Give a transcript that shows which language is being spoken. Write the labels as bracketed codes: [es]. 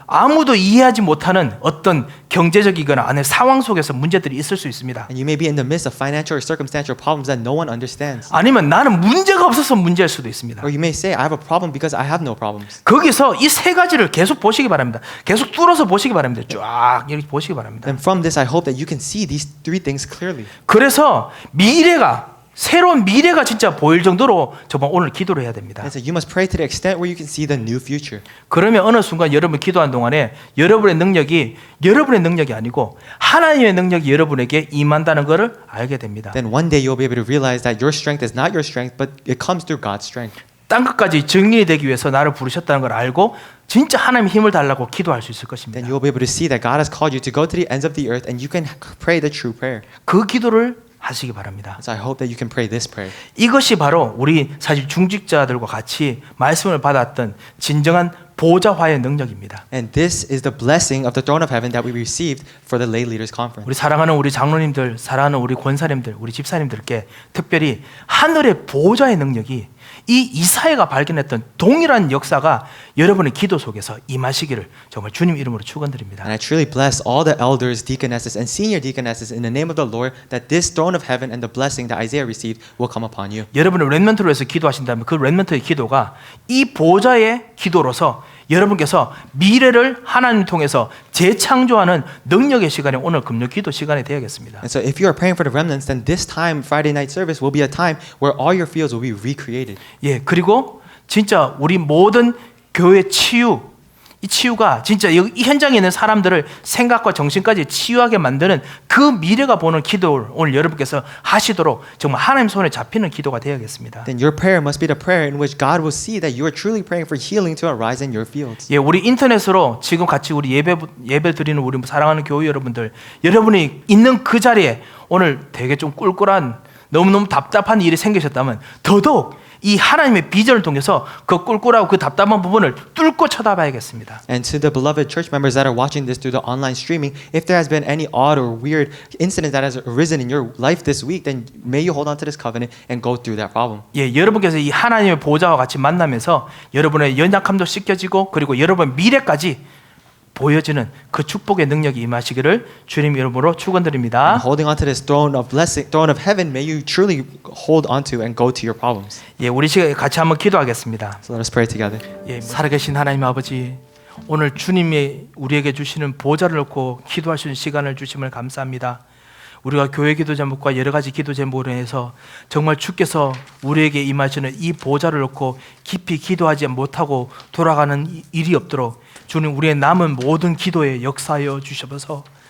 [ko] 아무도 이해하지 못하는 어떤 경제적이거나 안의 상황 속에서 문제들이 있을 수 있습니다. [en] And you may be in the midst of financial or circumstantial problems that no one understands. [ko] 아니면 나는 문제가 없어서 문제일 수도 있습니다. [en] Or you may say, I have a problem because I have no problems. [ko] 거기서 이 세 가지를 계속 보시기 바랍니다. 계속 뚫어서 보시기 바랍니다. 쫙 이렇게 보시기 바랍니다. [en] And from this, I hope that you can see these three things clearly. [ko] 그래서 미래가 새로운 미래가 진짜 보일 정도로 정말 오늘 기도를 해야 됩니다. [en] And so you must pray to the extent where you can see the new future. [ko] 그러면 어느 순간 여러분 기도한 동안에 여러분의 능력이 아니고 하나님의 능력이 여러분에게 임한다는 것을 알게 됩니다. [en] Then one day you'll be able to realize that your strength is not your strength, but it comes through God's strength. [ko] 딴 것까지 정리이 되기 위해서 나를 부르셨다는 걸 알고 진짜 하나님 힘을 달라고 기도할 수 있을 것입니다. [en] Then you'll be able to see that God has called you to go to the ends of the earth, and you can pray the true prayer. [ko] 그 기도를 하시기 바랍니다. [en] So I hope that you can pray this prayer. [ko] 이것이 바로 우리 사실 중직자들과 같이 말씀을 받았던 진정한 보좌화의 능력입니다. [en] And this is the blessing of the throne of heaven that we received for the lay leaders conference. [ko] 우리 사랑하는 우리 장로님들, 사랑하는 우리 권사님들, 우리 집사님들께 특별히 하늘의 보좌의 능력이 이 이사야가 발견했던 동일한 역사가 여러분의 기도 속에서 임하시기를 정말 주님 이름으로 축원드립니다. [en] And I truly bless all the elders, deaconesses, and senior deaconesses in the name of the Lord, that this throne of heaven and the blessing that Isaiah received will come upon you. [ko] 여러분의 렘넌트로 해서 기도하신다면 그 렘넌트의 기도가 이 보좌의 기도로서 여러분께서 미래를 하나님 통해서 재창조하는 능력의 시간이 오늘 금요 기도 시간이 되어야겠습니다. [en] And so if you are praying for the remnants, then this time, Friday night service, will be a time where all your fields will be recreated. [ko] 예, 그리고 진짜 우리 모든 교회 치유, 이 치유가 진짜 이 현장에 있는 사람들을 생각과 정신까지 치유하게 만드는 그 미래가 보는 기도를 오늘 여러분께서 하시도록 정말 하나님 손에 잡히는 기도가 되어야겠습니다. [en] Then your prayer must be the prayer in which God will see that you are truly praying for healing to arise in your fields. [ko] 예, 우리 인터넷으로 지금 같이 우리 예배 드리는 우리 사랑하는 교회 여러분들, 여러분이 있는 그 자리에 오늘 되게 좀 꿀꿀한 너무너무 답답한 일이 생기셨다면 더더욱 이 하나님의 비전을 통해서 그 꿀꿀하고 그 답답한 부분을 뚫고 쳐다봐야겠습니다. [en] And to the beloved church members that are watching this through the online streaming, if there has been any odd or weird incident that has arisen in your life this week, then may you hold on to this covenant and go through that problem. [ko] 예, 여러분께서 이 하나님의 보좌와 같이 만나면서 여러분의 연약함도 씻겨지고 그리고 여러분 미래까지 보여지는 그 축복의 능력이 임하시기를 주님 이름으로 축원드립니다. [en] And holding on to this throne of blessing, throne of heaven, may you truly hold on to and go to your problems. [ko] 예, 우리 시간 같이 한번 기도하겠습니다. [en] So let us pray together. [ko] 예, 살아계신 하나님 아버지, 오늘 주님이 우리에게 주시는 보좌를 놓고 기도할 수 있는 시간을 주심을 감사합니다. 우리가 교회 기도 제목과 여러 가지 기도 제목으로 해서 정말 주께서 우리에게 임하시는 이 보좌를 놓고 깊이 기도하지 못하고 돌아가는 일이 없도록 주님 우리의 남은 모든 기도에 역사하여 주셔서